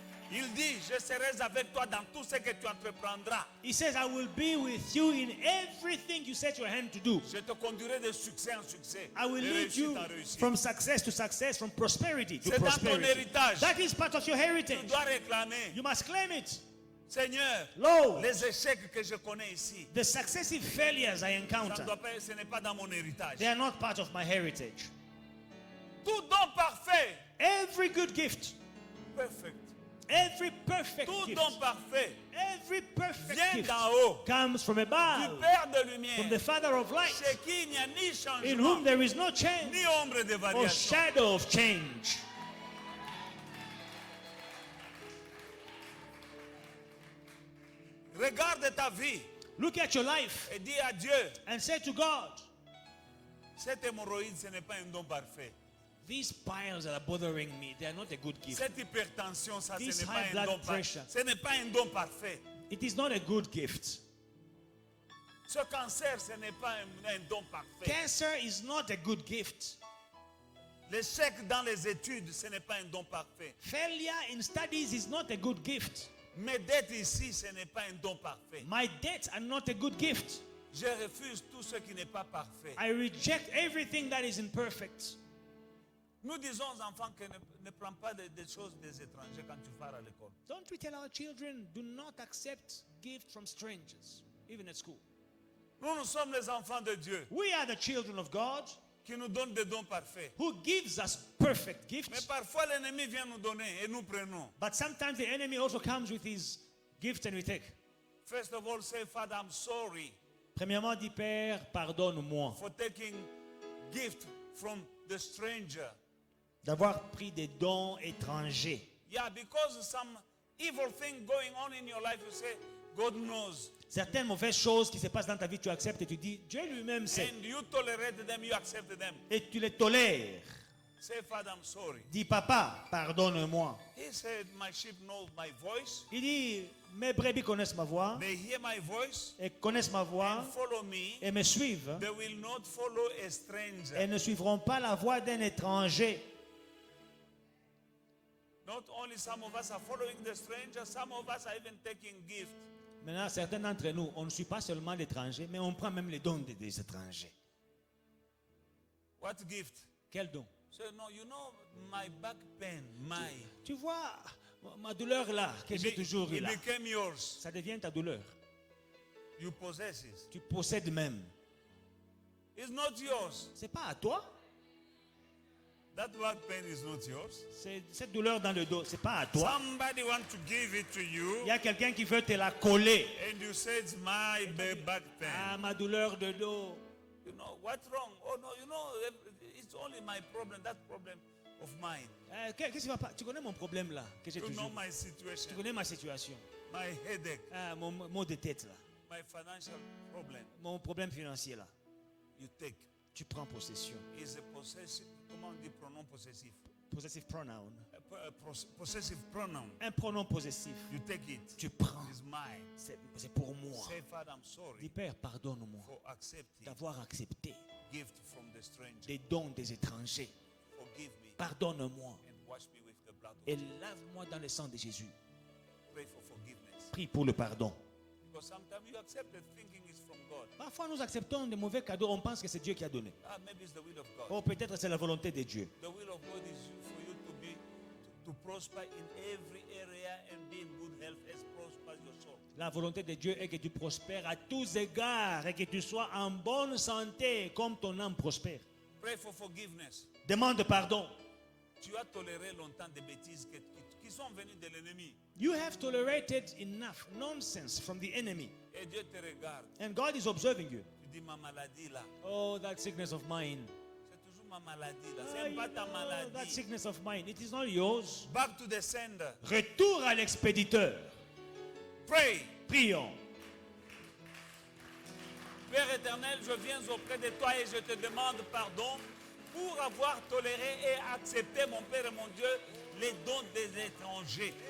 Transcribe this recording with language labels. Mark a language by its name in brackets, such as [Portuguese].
[French] il dit, je serai avec toi dans tout ce que tu entreprendras. [English] he says, I will be with you in everything you set your hand to do. [French] Je te conduirai de succès en succès. [English] I will [French] de [English] lead [French] réussite [English] you [French] en réussite. [English] from success to success, from prosperity to [French] C'est dans ton [English] prosperity. [French] héritage. [English] That is part of your [French] Tu [English] heritage. [French] dois réclamer, [English] You must claim it. [French] Seigneur, [English] Lord, [French] les échecs que je connais ici, [English] the successive failures I [French] ça ne [English] encounter, [French] doit pas, ce n'est pas dans mon héritage. [English] they are not part of my heritage. [French] Tout don parfait, [English] Every good gift, perfect. every perfect [French] Tout [English] gift, [French] don parfait [English] every perfect [French] vient [English] gift [French] d'en haut, [English] comes from [French] du [English] above, [French] Père de [English] from [French] lumière, [English] the Father of light, [French] chez qui il n'y a ni [English] in [French] changement, [English] whom there is no change [French] ni ombre de [English] or [French] variation. [English] shadow of change. [French] Regarde ta vie [English] Look at your life [French] et dis à Dieu, [English] and say to God, [French] cette hémorroïde, ce n'est pas un don parfait. [English] these piles that are bothering me, they are not a good gift. [French] Cette hypertension, ça, [English] This [French] ce n'est [English] high [French] pas un [English] blood [French] don parfait. [English] pressure. [French] Ce n'est pas un don parfait. [English] It is not a good gift. [French] Ce cancer, ce n'est pas un don parfait. [English] Cancer is not a good gift. [French] L'échec dans les études, ce n'est pas un don parfait. [English] Failure in studies is not a good gift. [French] Mes dettes ici, ce n'est pas un don parfait. [English] My debts are not a good gift. [French] Je refuse tout ce qui n'est pas parfait. [English] I reject everything that is imperfect. [French] Nous disons aux enfants que ne prends pas des choses des étrangers quand tu pars à l'école. [English] Don't we tell our children, do not accept gifts from strangers, even at school? [French] Nous sommes les enfants de Dieu [English] We are the children of God [French] qui nous donne des dons parfaits. [English] who gives us perfect [French] Mais [English] gifts. [French] parfois l'ennemi vient nous donner et nous prenons. [English] But sometimes the enemy also comes with his gifts and we take. First of all, say, Father, I'm sorry [French] Premièrement, dit Père, pardonne-moi [English] for taking gift from the stranger. [French] d'avoir pris des dons étrangers. [English] Yeah, because some evil thing going on in your life, you say, God knows. [French] Certaines mauvaises choses qui se passent dans ta vie, tu acceptes et tu dis, Dieu lui-même sait. [English] And you tolerate them, you accept them. [French] Et tu les tolères. [English] Say, Father, I'm sorry. [French] Dis, Papa, pardonne-moi. [English] He said, my sheep know my voice. [French] Il dit, mes brebis connaissent ma voix [English] They hear my voice [French] et connaissent ma voix [English] and follow me. [French] et me suivent. [English] They will not follow a stranger. [French] Et ne suivront pas la voix d'un étranger. [English] Not only some of us are following the stranger, some of us are even taking gift. [French] Maintenant, certains d'entre nous, on ne suit pas seulement l'étranger, mais on prend même les dons des étrangers. [English] What gift? [French] Quel don? [English] So no, you know my back pain, [French] Tu vois, ma douleur là, que j'ai toujours eu [English] it [French] là, [English] became yours. [French] ça devient ta douleur. [English] You possess it. [French] Tu possèdes même. [English] It's not yours. [French] C'est pas à toi. [English] That back pain is not yours. [French] Cette douleur dans le dos, c'est pas à toi. [English] Somebody want to give it to you, [French] Il y a quelqu'un qui veut te la coller. [English] and you say it's my back pain. [French] Ah, ma douleur de dos. [English] You know what's wrong? Oh no, you know it's only my problem. That problem of mine. [French] Qu'est-ce qui va pas? Tu connais mon problème là, que j'ai [English] You know [French] toujours. [English] my [French] Tu [English] situation, [French] connais ma situation. [English] my headache, [French] Ah, mon mot de tête là. [English] my financial problem. [French] Mon problème financier là. [English] You take. [French] Tu prends possession. [English] Is a possessive. [French] Comment on dit pronom possessif? [English] Possessive pronoun. Possessive pronoun. [French] Un pronom possessif. [English] You take it. [French] Tu prends. [English] It's mine. [French] C'est pour moi. [English] Say, Father, I'm [French] Dis [English] sorry [French] Père, pardonne-moi [English] for accepting [French] d'avoir accepté [English] gift from the stranger. [French] des dons des étrangers. [English] Forgive me [French] Pardonne-moi [English] and wash me with the blood of [French] et [English] Jesus. [French] lave-moi dans le sang de Jésus. [English] Pray for forgiveness. [French] Prie pour le pardon. [English] Because sometimes you accept it thinking it's from God. [French] Parfois, nous acceptons des mauvais cadeaux. On pense que c'est Dieu qui a donné. [English] Ah, maybe it's the will of God. [French] Oh, peut-être c'est la volonté de Dieu. [English] The will of God is for you to be to prosper in every area and be in good health as prospers your soul. [French] La volonté de Dieu est que tu prospères à tous égards et que tu sois en bonne santé comme ton âme prospère. [English] Pray for forgiveness. [French] Demande pardon. Tu as toléré longtemps des bêtises qui sont venues de l'ennemi. [English] You have tolerated enough nonsense from the enemy. [French] Et Dieu te regarde. [English] And God is observing you. [French] Tu dis ma maladie là. [English] Oh, that sickness of mine. [French] C'est toujours ma maladie là. Ah, C'est [English] you [French] pas ta [English] know, that [French] maladie. [English] sickness of mine. It is not yours. Back to the sender. [French] Retour à l'expéditeur. [English] Pray. [French] Prions. Père éternel, je viens auprès de toi et je te demande pardon pour avoir toléré et accepté, mon Père et mon Dieu, les dons des étrangers.